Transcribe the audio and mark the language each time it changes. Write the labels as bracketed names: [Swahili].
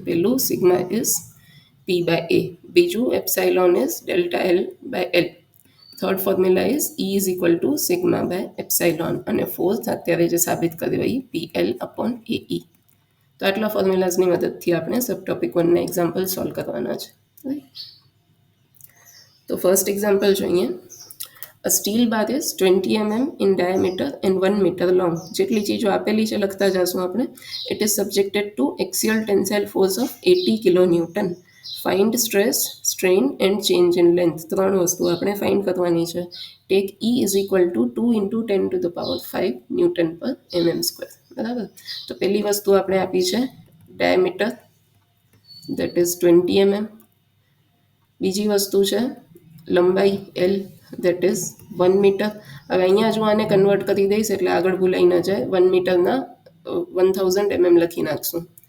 [English] પહેલું sigma is P by A, બીજું epsilon is delta L by L, third formula is E is equal to sigma by epsilon, અને fourth [Gujarati] અત્યારે જે સાબિત કર્યું એ [English] P L upon A E. [Gujarati] તો આટલા ફોર્મ્યુલાઝની મદદથી આપણે સબ ટોપિક 1ના એક્ઝામ્પલ સોલ્વ કરવાના છે. તો ફર્સ્ટ એક્ઝામ્પલ જોઈએ. [English] A steel bar is 20 mm in diameter and 1 meter long. [Gujarati] જેટલી ચીજો આપેલી છે લખતા જશું આપણે. [English] It is subjected to axial tensile force of 80 kilonewton. Find stress, strain and change in length. [Gujarati] ત્રણ વસ્તુ આપણે ફાઇન્ડ કરવાની છે. [English] Take E is equal to 2 into 10 to the power 5 Newton per mm square. [Gujarati] બરાબર, તો પહેલી વસ્તુ આપણે આપી છે ડાયામીટર, [English] that is 20 mm. [Gujarati] બીજી વસ્તુ છે લંબાઈ એલ, [English] That is 1 metre. [Gujarati] હવે અહીંયા જો આને કન્વર્ટ કરી દઈશ એટલે આગળ ભૂલાઈ ન જાય, 1 મીટરના 1000 mm લખી નાખશું.